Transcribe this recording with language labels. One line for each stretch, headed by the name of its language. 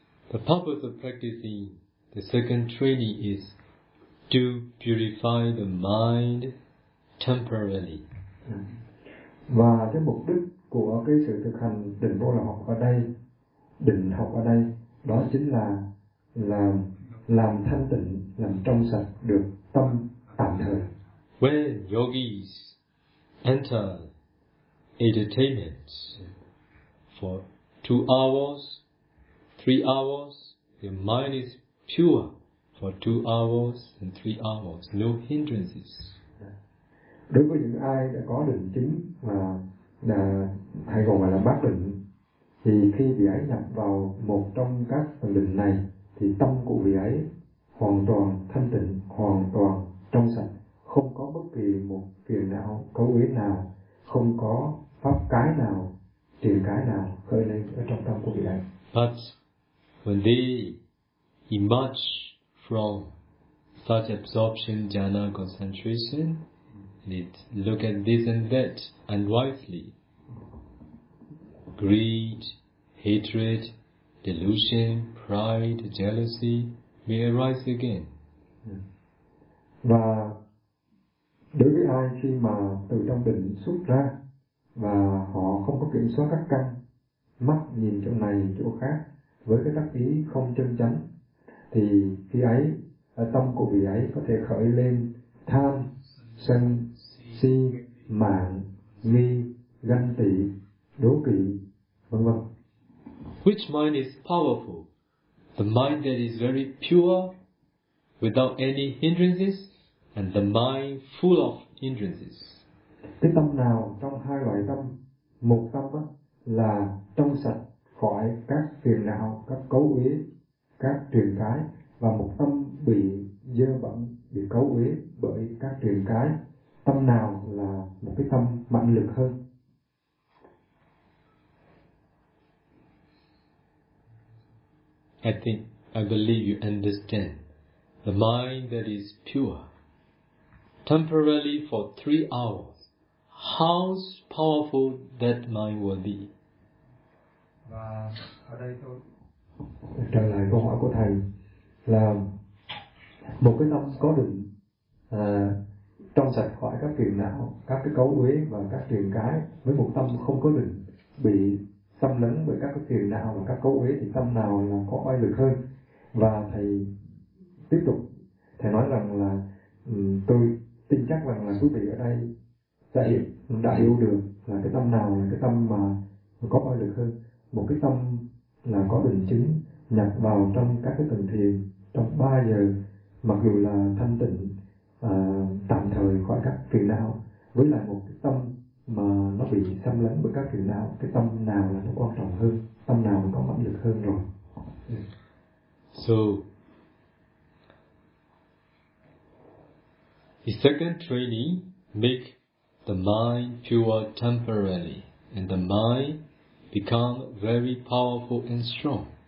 English: The purpose of practicing the second training is to purify the mind temporarily.
Vietnamese: Và cái mục đích của cái sự thực hành định vô lậu học ở đây, định học ở đây, đó chính là làm thanh tịnh, làm trong sạch được tâm tạm thời.
English: When yogis enter entertainment for 2 hours, 3 hours, their mind is pure for 2 hours and 3 hours, no hindrances.
Vietnamese: Đối với những ai đã có định chứng mà là hay còn gọi là bát định, thì khi vị ấy nhập vào một trong các định này, thì tâm của vị ấy hoàn toàn thanh tịnh, hoàn toàn trong sạch, không có bất kỳ một phiền não cấu uế nào, không có pháp cái nào, triền cái nào khởi lên ở trong tâm của vị ấy.
English: But when they emerge from such absorption, jhana, concentration, they look at this and that unwisely. Greed, hatred, delusion, pride, jealousy may arise again.
Vietnamese: Và đối với ai khi mà từ trong định xuất ra và họ không có kiểm soát các căn, mắt nhìn chỗ này chỗ khác, với cái tác ý không chân chánh, thì khi ấy ở tâm của vị ấy có thể khởi lên tham, sân, si, mạn, nghi, ganh tị, đố kỵ, vân vân.
English: Which mind is powerful? The mind that is very pure, without any hindrances, and the mind full of hindrances.
Vietnamese: Cái tâm nào trong hai loại tâm, một tâm á là trong sạch khỏi các phiền não, các cấu uế, các truyền cái, và một tâm bị dơ bẩn, bị cấu uế bởi các truyền cái, tâm nào là một cái tâm mạnh lực hơn?
English: I believe you understand. The mind that is pure, temporarily for 3 hours, how powerful that mind will be.
Vietnamese: Và ở đây tôi trả lời câu hỏi của thầy là một cái tâm có định trong sạch khỏi các phiền não, các cái cấu uế và các truyền cái, với một tâm không có định bị xâm lấn bởi các cái phiền não và các cấu uế, thì tâm nào là có oai lực hơn? Và thầy tiếp tục, thầy nói rằng là tôi tin chắc rằng là quý vị ở đây đã hiểu được là cái tâm nào là cái tâm mà có oai lực hơn. Một cái tâm là có định chứng nhập vào trong các cái tầng thiền trong 3 giờ, mặc dù là thanh tịnh tạm thời khỏi các phiền não, với lại một cái tâm mà nó bị xâm lấn bởi các phiền não, cái tâm nào là nó quan trọng hơn, tâm nào có mạnh lực hơn rồi?
English: So the second training make the mind pure temporarily, and the mind become very powerful and strong.